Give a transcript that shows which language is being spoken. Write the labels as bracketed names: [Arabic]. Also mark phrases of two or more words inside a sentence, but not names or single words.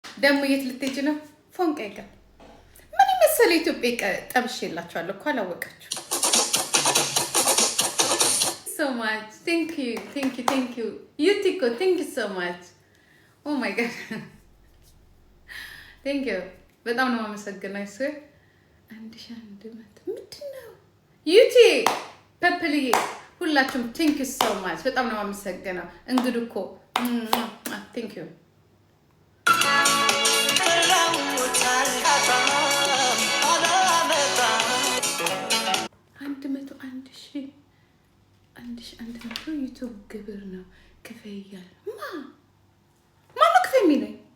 [Amharic] ደግሞ የት ልትሄጂ ነው? ፎንቃ ይቀር ምን መሰለ ኢትዮጵያ ጠብሼላችኋለሁ እኮ አላወቃችሁ። [English] So much. Thank you. Yutiko, thank you so much. Oh my god. Thank you. [Amharic] በጣም ነው የማመሰግነው። እሱ አንድ ምንድነው? ዩቲ ፐፕልዬ ሁላችሁም [English] thank you so much. [Amharic] በጣም ነው የማመሰግነው። እንግዲህ እኮ [English] thank you. [Amharic] አንድ መቶ ዩቲዩብ ግብር ነው ክፈይ እያለ ማነው ክፈይ የሚለኝ?